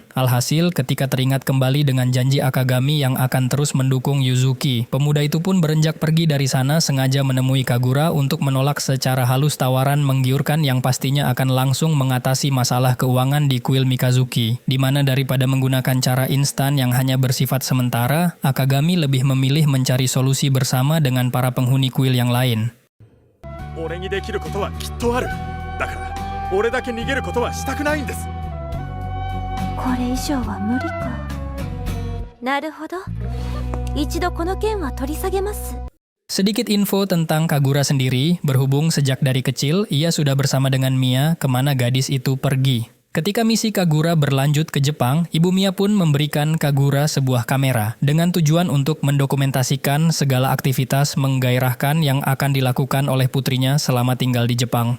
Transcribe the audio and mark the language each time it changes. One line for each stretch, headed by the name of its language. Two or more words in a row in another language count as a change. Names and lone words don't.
Indonesian: Alhasil, ketika teringat kembali dengan janji Akagami yang akan terus mendukung Yuzuki, pemuda itu pun berenjak pergi dari sana sengaja menemui Kagura untuk menolak secara halus tawaran menggiurkan yang pastinya akan langsung mengatasi masalah keuangan di kuil Mikazuki, di mana daripada menggunakan cara instan yang hanya bersifat sementara, Akagami lebih memilih mencari solusi bersama dengan para penghuni kuil yang lain.
Japanese: 俺にできることはきっとある。だから俺だけ逃げることはしたくないんです。これ以上は無理か。なるほど。一度この件は取り下げます。
Indonesian: Sedikit info tentang Kagura sendiri, berhubung sejak dari kecil ia sudah bersama dengan Mia kemana gadis itu pergi. Ketika misi Kagura berlanjut ke Jepang, Ibu Mia pun memberikan Kagura sebuah kamera dengan tujuan untuk mendokumentasikan segala aktivitas menggairahkan yang akan dilakukan oleh putrinya selama tinggal di Jepang.